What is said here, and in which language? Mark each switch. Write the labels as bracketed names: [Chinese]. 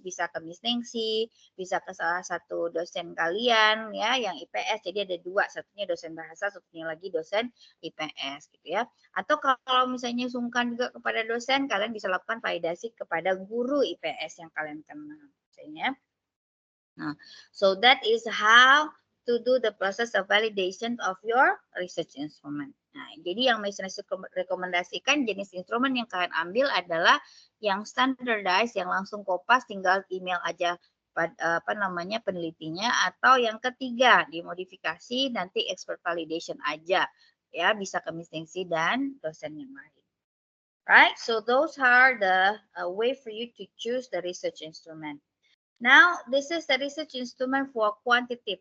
[Indonesian] Bisa ke Miss Nengsi, bisa ke salah satu dosen kalian ya yang IPS. Jadi ada dua, satunya dosen bahasa, satunya lagi dosen IPS gitu ya. Atau kalau misalnya sungkan juga kepada dosen, kalian bisa lakukan validasi kepada guru IPS yang kalian kenal misalnya. [English] Nah, so that is how to do the process of validation of your research instrument. [Indonesian] Nah, jadi yang Miss rekomendasikan jenis instrumen yang kalian ambil adalah yang standardized, yang langsung Kopas tinggal email aja apa namanya penelitinya, atau yang ketiga dimodifikasi nanti expert validation aja ya, bisa ke Miss Nengsi dan dosen yang lain. [English] Right? So those are the way for you to choose the research instrument. Now, this is the research instrument for quantitative.